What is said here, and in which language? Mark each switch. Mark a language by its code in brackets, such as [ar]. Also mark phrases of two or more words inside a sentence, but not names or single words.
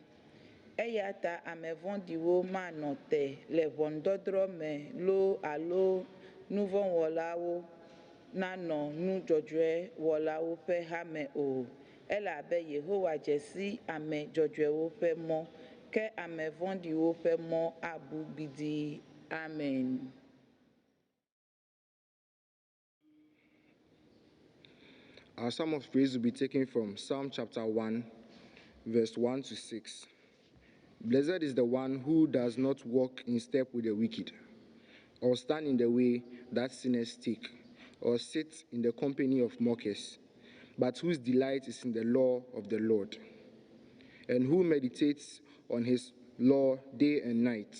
[ee] Eya ta ame vɔ̃ɖiwo manɔ te le ʋɔnudɔdrɔ̃ me loo alo nu vɔ̃ wɔlawo nanɔ nu dzɔdzɔe wɔlawo ƒe hame o, elabe Yehowa dze si ame dzɔdzɔewo ƒe mɔ, ke ame vɔ̃ɖiwo ƒe mɔ abu gbidii. [en] Amen. Our psalm of praise will be taken from Psalm chapter 1, verse 1 to 6. Blessed is the one who does not walk in step with the wicked, or stand in the way that sinners take, or sit in the company of mockers, but whose delight is in the law of the Lord, and who meditates on his law day and night.